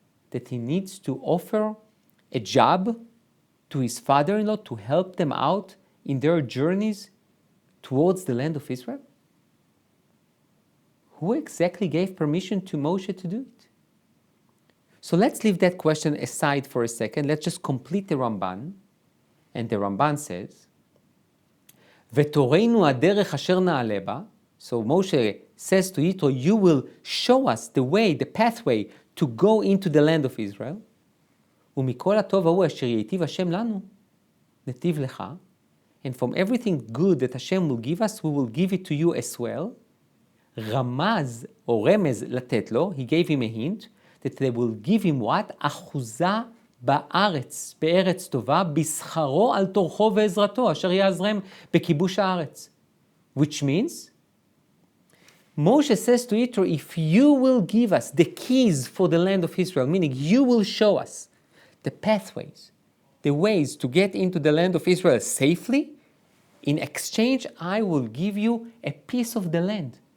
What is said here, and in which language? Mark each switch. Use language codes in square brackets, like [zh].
[en] That he needs to offer a job to his father-in-law to help them out in their journeys towards the land of Israel? Who exactly gave permission to Moshe to do it? So let's leave that question aside for a second. Let's just complete the Ramban. And the Ramban says, [he] ותורנו הדרך אשר נעלה בה. [en] So Moshe says to Yitro, you will show us the way, the pathway to go into the land of Israel. [he] ומכל הטוב ההוא אשר ייטיב השם לנו, נתיב לך. [en] And from everything good that Hashem will give us, we will give it to you as well. [he] רמז או רמז לתת לו, [en] he gave him a hint, that they will give him what? [he] אחוזה בארץ, בארץ טובה, בשכרו על תורכו ועזרתו, אשר יעזרם בכיבוש הארץ. [en] Which means, Moshe says to Yitro, if you will give us the keys for the land of Israel, meaning you will show us the pathways, the ways to get into the land of Israel safely, in exchange I will give you a piece of the land.